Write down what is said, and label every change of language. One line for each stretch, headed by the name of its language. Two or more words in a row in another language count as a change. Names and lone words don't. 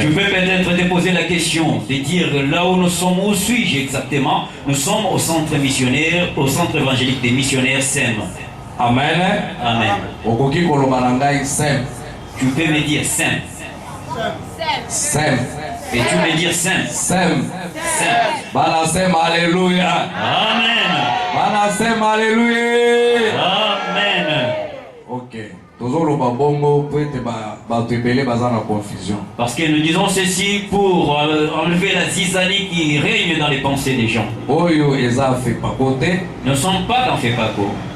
French: Tu peux peut-être te poser la question de dire là où nous sommes, où suis-je exactement? Nous sommes au centre missionnaire, au centre évangélique des missionnaires SEM. Amen. Amen. Tu peux me dire SEM. SEM. Et tu me dire SEM. SEM. SEM. Bana SEM, alléluia. Amen. Bana SEM, alléluia. Amen. Ok. Parce que nous disons ceci pour enlever la zizanie qui règne dans les pensées des gens. Nous ne sommes pas dans FEPACO.